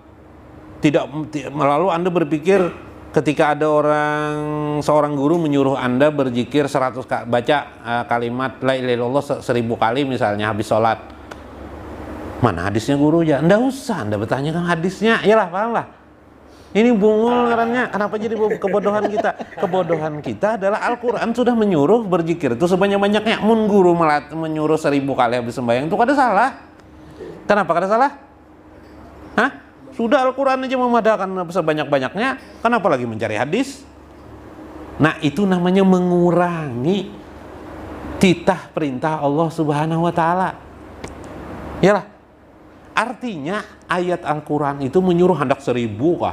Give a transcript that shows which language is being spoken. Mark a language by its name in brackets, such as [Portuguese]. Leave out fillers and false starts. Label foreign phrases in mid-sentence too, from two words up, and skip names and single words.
[Indonesian] Lalu Anda berpikir ketika ada seorang guru menyuruh Anda berzikir 100 baca kalimat [Arabic] لا إله إلا الله [Indonesian] 1000 kali misalnya habis sholat. Mana hadisnya guru ya? Nggak usah Anda bertanyakan hadisnya. [Banjar] Iyalah, paham lah. Ini bungul ngarannya. [Indonesian] Kenapa jadi kebodohan kita? Kebodohan kita adalah Al-Quran sudah menyuruh berzikir itu sebanyak-banyaknya. [Banjar] Mun guru menyuruh 1000 kali habis sembahyang itu kada salah. Kenapa kada salah? Hah? Sudah Al-Quran aja memadahkan sebanyak-banyaknya. [Indonesian] Kenapa lagi mencari hadis? Nah, itu namanya mengurangi titah perintah Allah [Arabic] سبحانه وتعالى. [Indonesian] Yalah. Artinya ayat Al-Quran itu menyuruh hendak 1000 kah?